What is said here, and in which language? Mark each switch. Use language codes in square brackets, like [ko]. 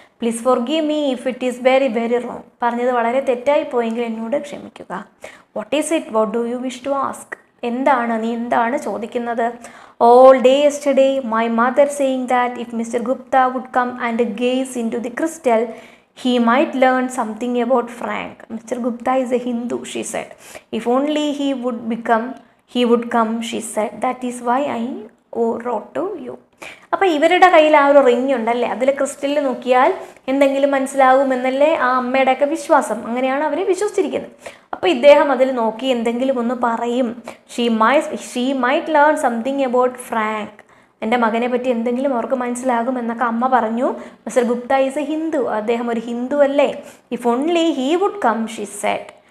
[en] Please forgive me if it is very very wrong. [ml] പറഞ്ഞത് വളരെ തെറ്റായി പോയെങ്കിൽ എന്നോട് ക്ഷമിക്കുക. [en] What is it? What do you wish to ask? [ml] നീ എന്താണ് ചോദിക്കുന്നത്? [en] All day yesterday my mother saying that if mister Gupta would come and gaze into the crystal he might learn something about Frank. Mr. Gupta is a Hindu, she said. If only he would come, she said. That is why I wrote to you. [ml] അപ്പോൾ ഇവരുടെ കയ്യിൽ ആ ഒരു ring ഉണ്ടല്ലേ, അതിൽ ക്രിസ്റ്റലിൽ നോക്കിയാൽ എന്തെങ്കിലും മനസ്സിലാകുമെന്നല്ലേ ആ അമ്മയുടെയൊക്കെ വിശ്വാസം. അങ്ങനെയാണ് അവർ വിശ്വസിച്ചിരിക്കുന്നത്. അപ്പോൾ ഇദ്ദേഹം അതിൽ നോക്കി എന്തെങ്കിലും ഒന്ന് പറയും. [en] She might learn something about Frank. [ml] എൻ്റെ മകനെ പറ്റി എന്തെങ്കിലും അവർക്ക് മനസ്സിലാകുമെന്നൊക്കെ അമ്മ പറഞ്ഞു. [en] Mister Gupta is a Hindu. [ml] അദ്ദേഹം ഒരു ഹിന്ദു അല്ലേ? [en] If only he would come, she said.